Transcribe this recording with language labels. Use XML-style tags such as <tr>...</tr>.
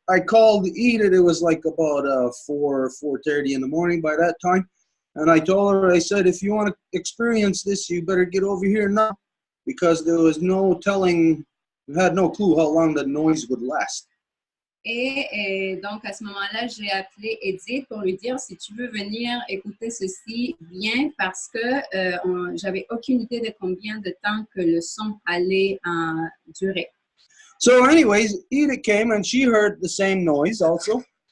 <en>I called Edith. It was like about 4:30 in the morning by that time. And I told her, I said, if you want to experience this, you better get over here now, because there was no telling, we had no clue how long the noise would last.</en> <fr>Et donc, à ce moment-là, j'ai appelé Edith pour lui dire, si tu veux venir écouter ceci, viens, parce que j'avais aucune idée de combien de temps que le son allait durer.</fr> <en>So anyways, Edith came and she heard the same noise also.</en>